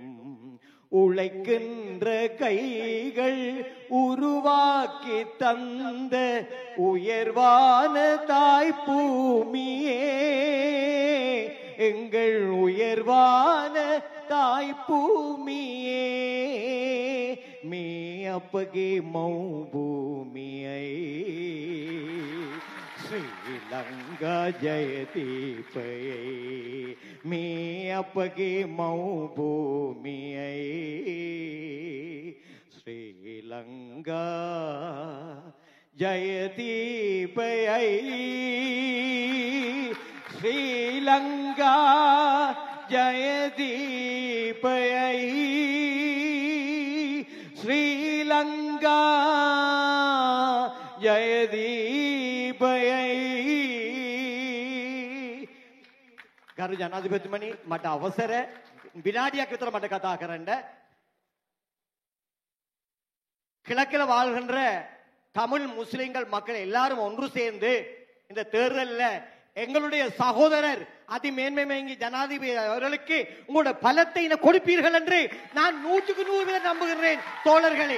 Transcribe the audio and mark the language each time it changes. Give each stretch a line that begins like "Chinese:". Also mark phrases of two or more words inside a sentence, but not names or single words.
Tamil: உழைக்கின்ற கைகள் உருவாக்கி தந்த உயர்வான தாய் பூமியே, எங்கள் உயர்வான தாய் பூமியே.
Sinhala: මේ අපගේ මව් භූමියයි ශ්‍රී ලංකා ජයද්වීපයයි මේ අපගේ මව් භූමියයි ශ්‍රී ලංකා ජයද්වීපයයි ශ්‍රී ලංකා ජයද්වීපයයි ශ්‍රී ලංකා ජයදීපයයි. ගරු ජනාධිපතිතුමනි, මට අවසර විනාඩියක් විතර මට කතා කරන්න.
Tamil: கிழக்கில் வாழ்கின்ற தமிழ் முஸ்லிம்கள் மக்கள் எல்லாரும் ஒன்று சேர்ந்து இந்த தேர்தலில் எங்களுடைய சகோதரர் அதிமேன்மை ஜனாதிபதி அவர்களுக்கு உங்களோட பலத்தை கொடுப்பீர்கள் என்று நான் 100% நம்புகிறேன் தோழர்களே.